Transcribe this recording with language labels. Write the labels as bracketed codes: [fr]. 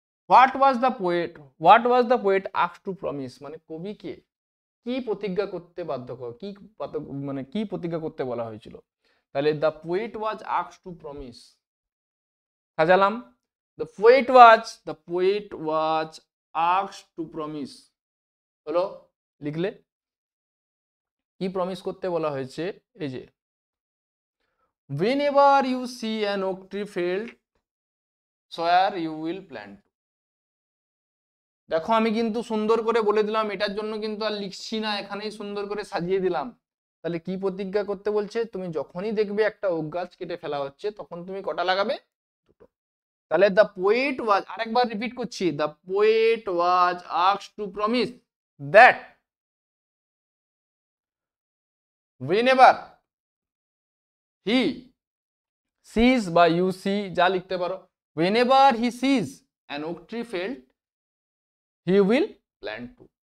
[en] what was the poet asked to promise [bn] মানে কবিকে কি প্রতিজ্ঞা করতে বাধ্য কর, কি মানে কি প্রতিজ্ঞা করতে বলা হয়েছিল। [en] তাহলে the poet was asked to promise, সাজালাম। The poet was asked to promise [bn] হলো, লিখলে। কি প্রমিস করতে বলা হয়েছে, এই যে [en] whenever you see an oak tree felled swear you will plant. [bn] দেখো আমি কিন্তু সুন্দর করে বলে দিলাম, এটার জন্য কিন্তু আর লিখছি না, এখানেই সুন্দর করে সাজিয়ে দিলাম। তাহলে কি প্রতিজ্ঞা করতে বলছে, তুমি যখনই দেখবে একটা ওক গাছ কেটে ফেলা হচ্ছে তখন তুমি কটা লাগাবে, দুটো। [en] তাহলে the poet was, [bn] আরেকবার রিপিট করছি, [en] the poet was asked to promise that whenever he sees বা you see [bn] যা লিখতে পারো, [en] whenever he sees an oak tree felled he will plant two।